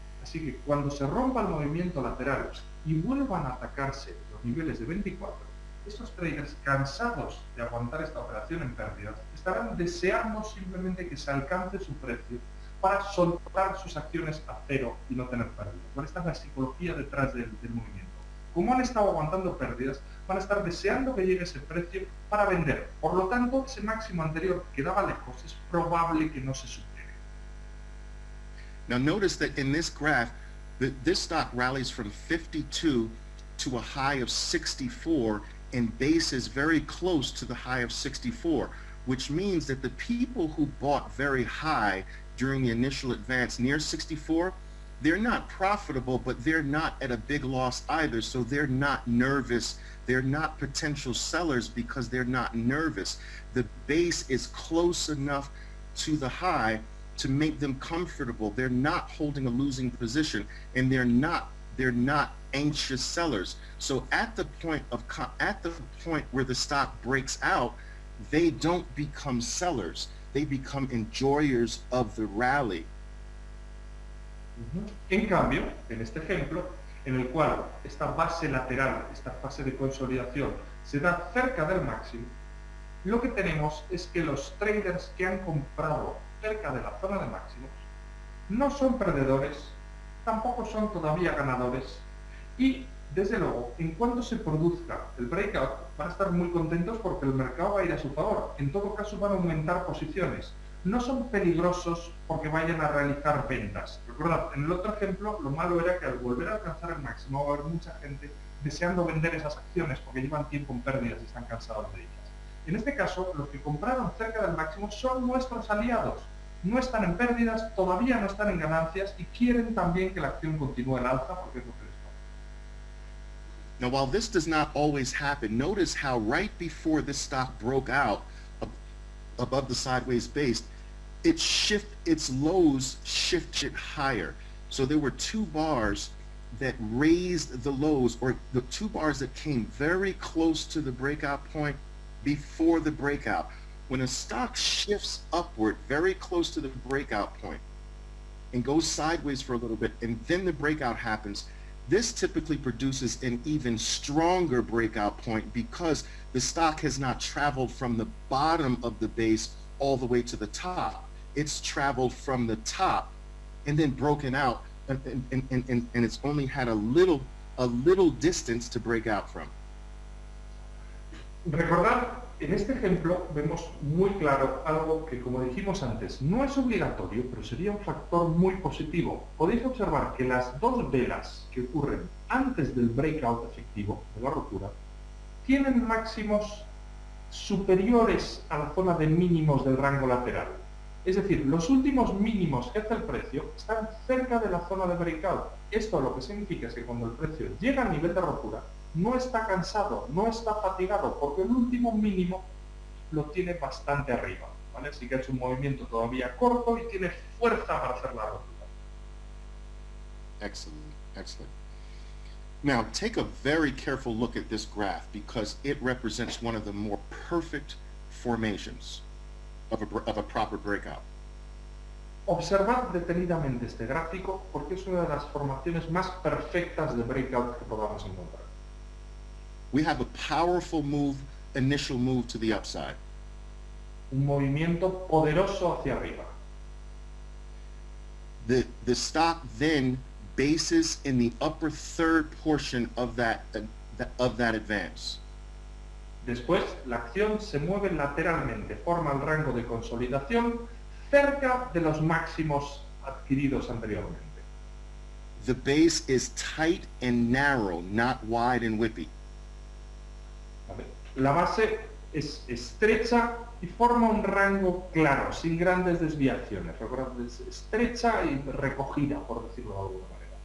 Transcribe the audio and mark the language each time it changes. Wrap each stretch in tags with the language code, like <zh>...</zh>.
<es>Así que cuando se rompa el movimiento lateral y vuelvan a atacarse los niveles de 24, estos traders cansados de aguantar esta operación en pérdidas estarán deseando simplemente que se alcance su precio para soltar sus acciones a cero y no tener pérdidas. Bueno, esta es la psicología detrás del movimiento. Como han estado aguantando pérdidas, van a estar deseando que llegue ese precio para vender. Por lo tanto, ese máximo anterior que daba lejos es probable que no se supere.</es> <en>Now notice that in this graph, this stock rallies from 52 to a high of 64 and base is very close to the high of 64, which means that the people who bought very high during the initial advance near 64, they're not profitable, but they're not at a big loss either, so they're not nervous. They're not potential sellers because they're not nervous. The base is close enough to the high to make them comfortable. They're not holding a losing position, and they're not anxious sellers. So at the point where the stock breaks out, they don't become sellers. They become enjoyers of the rally.</en> <es>En cambio, en este ejemplo, en el cual esta base lateral, esta fase de consolidación, se da cerca del máximo, lo que tenemos es que los traders que han comprado cerca de la zona de máximos no son perdedores, tampoco son todavía ganadores y, desde luego, en cuanto se produzca el breakout, van a estar muy contentos porque el mercado va a ir a su favor. En todo caso, van a aumentar posiciones. No son peligrosos porque vayan a realizar ventas. Recordad, en el otro ejemplo, lo malo era que al volver a alcanzar el máximo va a haber mucha gente deseando vender esas acciones porque llevan tiempo en pérdidas y están cansados de ellas. En este caso, los que compraron cerca del máximo son nuestros aliados. No están en pérdidas, todavía no están en ganancias y quieren también que la acción continúe en alza porque es lo que les toca.</es> <en>Now, while this does not always happen, notice how right before this stock broke out above the sideways base, its lows shifted higher. So there were two bars that raised the lows, or the two bars that came very close to the breakout point before the breakout. When a stock shifts upward very close to the breakout point and goes sideways for a little bit and then the breakout happens, this typically produces an even stronger breakout point because the stock has not traveled from the bottom of the base all the way to the top. It's traveled from the top and then broken out, and it's only had a little distance to break out from.</en> <es>Recordad, en este ejemplo vemos muy claro algo que, como dijimos antes, no es obligatorio, pero sería un factor muy positivo. Podéis observar que las dos velas que ocurren antes del breakout efectivo, de la rotura, tienen máximos superiores a la zona de mínimos del rango lateral. Es decir, los últimos mínimos que hace el precio están cerca de la zona de breakout. Esto lo que significa es que cuando el precio llega al nivel de rotura, no está cansado, no está fatigado, porque el último mínimo lo tiene bastante arriba, ¿vale? Así que ha hecho un movimiento todavía corto y tiene fuerza para hacer la rotura.</es> <en>Excellent, excellent. Now, take a very careful look at this graph because it represents one of the more perfect formations of a proper breakout.</en> <es>Observad detenidamente este gráfico porque es una de las formaciones más perfectas de breakout que podamos encontrar.</es> <en>We have a powerful initial move to the upside.</en> <es>Un movimiento poderoso hacia arriba.</es> <en>The stock then bases in the upper third portion of that advance.</en> <es>Después, la acción se mueve lateralmente, forma el rango de consolidación cerca de los máximos adquiridos anteriormente.</es> <en>The base is tight and narrow, not wide and whippy.</en> <es>¿Vale? La base es estrecha y forma un rango claro, sin grandes desviaciones. Recordad, es estrecha y recogida, por decirlo de alguna manera.</es>